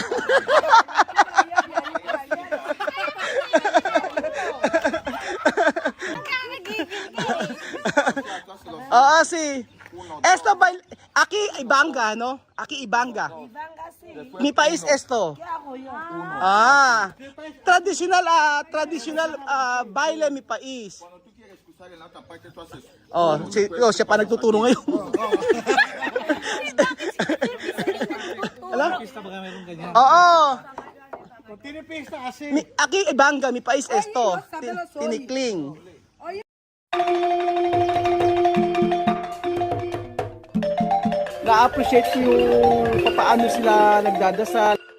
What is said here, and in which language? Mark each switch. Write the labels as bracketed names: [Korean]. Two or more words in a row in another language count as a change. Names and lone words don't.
[Spanish] Sí. Esto ba aquí Ibanga, no? Aquí Ibanga. Mi país esto. Traditional baile mi país. Cuando tú quieres cruzar en la otra parte, tú haces. [Filipino] Siya pa nagtuturo ngayon. Alam? Oo. Tinipista kasi. [Spanish] Aquí Ibanga, mi país esto. [Filipino] Tinikling. Na-appreciate ko yung paano sila nagdadasal.